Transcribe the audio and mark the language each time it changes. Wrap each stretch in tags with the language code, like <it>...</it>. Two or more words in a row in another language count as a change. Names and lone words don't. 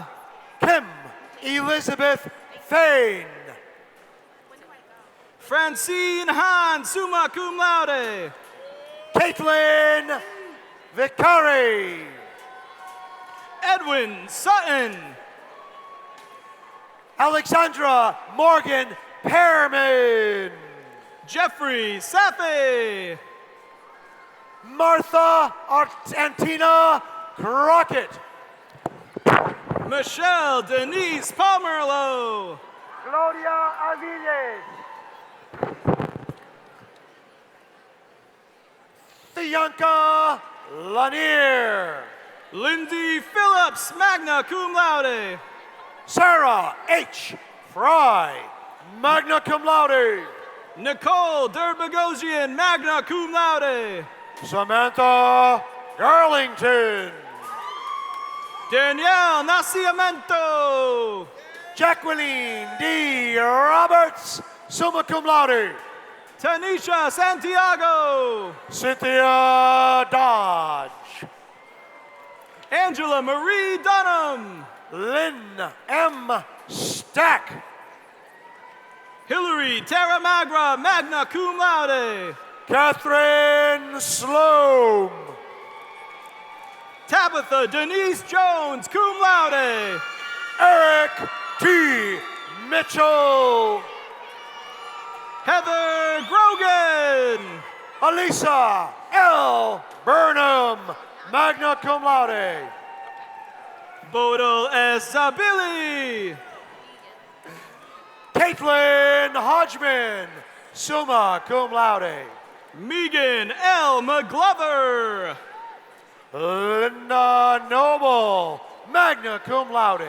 <en>Kim Elizabeth Fain. Francine Hahn,</en> <la>summa cum laude.</la> <en>Caitlin Vicari. Edwin Sutton. Alexandra Morgan Pearman. Jeffrey Safi. Martha Antina Crockett. Michelle Denise Pomerlo. Claudia Aviles. Bianca Lanier. Lindsay Phillips,</en> <la>magna cum laude.</la> <en>Sarah H. Fry,</en> <la>magna cum laude.</la> <en>Nicole Derbogosian,</en> <la>magna cum laude.</la> <en>Samantha Garlington. Danielle Nascimento. Jacqueline D. Roberts,</en> <la>summa cum laude.</la> <en>Tanisha Santiago. Cynthia Dodge. Angela Marie Dunham. Lynn M. Stack. Hillary Terramagra,</en> <la>magna cum laude.</la> <en>Catherine Sloan. Tabitha Denise Jones,</en> <la>cum laude.</la> <en>Eric T. Mitchell. Heather Grogan. Alisa L. Burnham,</en> <la>magna cum laude.</la> <en>Bodil S. Zabili. Caitlin Hodgman,</en> <la>summa cum laude.</la> <en>Megan L. McGlover. Linda Noble,</en> <la>magna cum laude.</la>